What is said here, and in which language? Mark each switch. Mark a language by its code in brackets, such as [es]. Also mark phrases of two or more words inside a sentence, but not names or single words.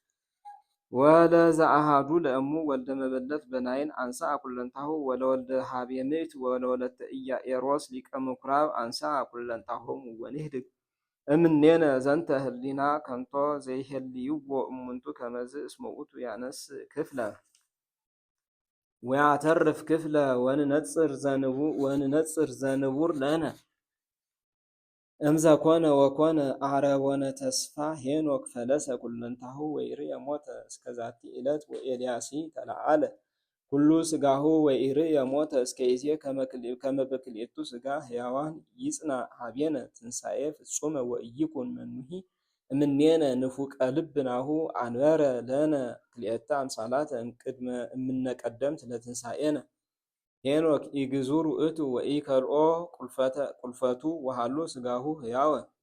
[gez] ወለዘአሐዱ ለእሙ ወልደ መበለት በናይን አንሥአ ኩለንታሁ ወለወልደ ሀቤምእት ወለወለተ ኢያኤሮስ ሊቀ ምኵራብ አንሥአ ኩለንታሆሙ ወንህድግ እምኔነ ዘንተ ህሊና ከንቶ ዘይሄልይዎ እሙንቱ ከመዝ እስመ ውእቱ ያነስእ ክፍለ ወያተርፍ ክፍለ ወንነጽር ዘንቡር ለነ እምዘኮነ ወኮነ አረቦነ ተስፋ ሄኖክ ፈለሰ ኩለንታሁ ወኢርየ ሞተ እስከ ዛቲ ዕለት ወኤልያሲ ተለዓለ ኩሉ ሥጋሁ ወኢርየ ሞተ እስከ ይዜ ከመ በክልኤቱ ሥጋ ሕያዋን ይጽና ሀቤነ ትንሣኤ ፍጹመ ወኢይኩን መኑሂ እምኔነ ንፉቀ ልብ ናሁ አንበረ ለነ ክልኤተ አምሳላተ እምነ ቀደምት ለትንሣኤነ ሄኖክ ኢግዙር ውእቱ ወኢከልኦ ቁልፈቱ ወሃሎ ሥጋሁ ሕያወ